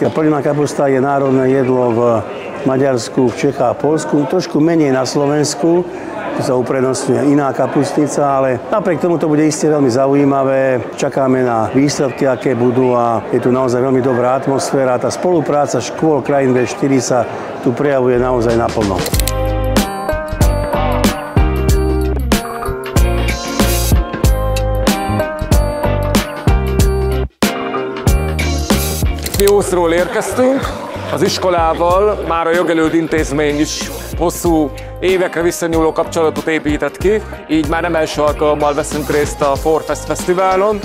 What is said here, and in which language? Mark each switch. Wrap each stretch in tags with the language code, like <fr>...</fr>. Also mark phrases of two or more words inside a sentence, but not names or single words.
<sk>Plnená kapusta je národné jedlo v Maďarsku, v Čechách a Poľsku, trošku menej na Slovensku, tu sa uprednostňuje iná kapustnica, ale napriek tomu to bude iste veľmi zaujímavé. Čakáme na výsledky, aké budú a je tu naozaj veľmi dobrá atmosféra. Tá spolupráca škôl krajín V4 sa tu prejavuje naozaj naplno.</sk> <hu>Diószról érkeztünk, az iskolával már a Jogelőd intézmény is hosszú évekre visszanyúló kapcsolatot épített ki, így már nem első alkalommal veszünk részt a Forfest Fesztiválon.</hu>